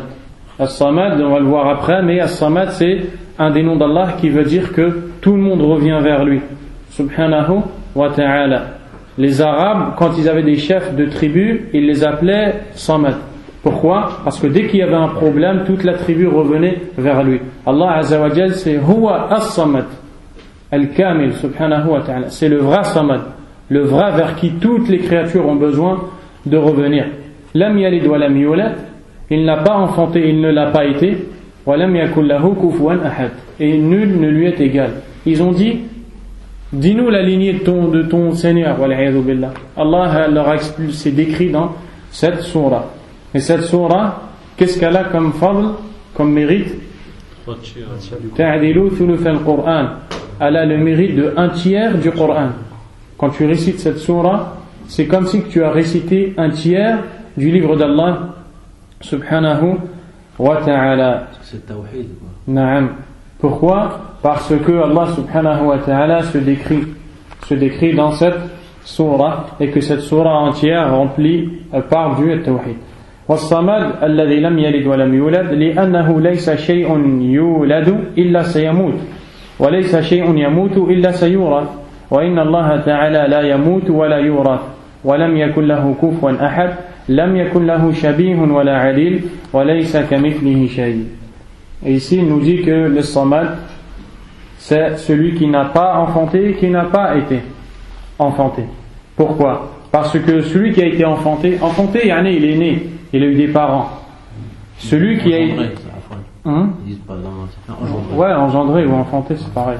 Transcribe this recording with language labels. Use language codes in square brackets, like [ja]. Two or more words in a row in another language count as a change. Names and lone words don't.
[fr] As-samad, on va le voir après, mais as-samad c'est un des noms d'Allah qui veut dire que tout le monde revient vers lui. [ar] سبحانه وتعالى. [fr] les Arabes, quand ils avaient des chefs de tribus, ils les appelaient Samad. Pourquoi? Parce que dès qu'il y avait un problème, toute la tribu revenait vers lui. [ar] Allah عز وجل, c'est هو الصمد، الكامل، سبحانه وتعالى. [fr] C'est le vrai Samad, le vrai vers qui toutes les créatures ont besoin de revenir. [ar] لم يلد ولم يولد, [fr] il n'a pas enfanté, il ne l'a pas été. [ar] ولم يكن له كفوا أحد, [fr] et nul ne lui est égal. Ils ont dit, dis-nous la lignée de ton Seigneur, [ar] والعياذ بالله. [fr] Allah leur a expulsé, décrit dans cette sourate. Et cette sourate, qu'est-ce qu'elle a comme fadl, comme mérite? [ar] تعدل ثلث القرآن. [fr] Elle a le mérite de 1/3 du Coran. Quand tu récites cette sourate, c'est comme si tu as récité 1/3 du livre d'Allah [ar] سبحانه وتعالى. [fr] C'est tawhid. Naam. Pourquoi? Parce que Allah [ar] سبحانه وتعالى [fr] se décrit dans cette sourate, et que cette sourate entière remplie parle du tawhid. [ar] والصمد الذي لم يلد ولم يولد لأنه ليس شيء يولد إلا سيموت وليس شيء يموت إلا سيورث وإن الله تعالى لا يموت ولا يورث ولم يكن له كفوا أحد لم يكن له شبيه ولا عديل وليس كمثله شيء. [fr] Et ici il nous dit que le Samad, c'est celui qui n'a pas enfanté, qui n'a pas été enfanté. Pourquoi? Parce que celui qui a été enfanté, il est né, il a eu des parents. Celui qui a été... Ouais, engendré ou enfanté, c'est pareil.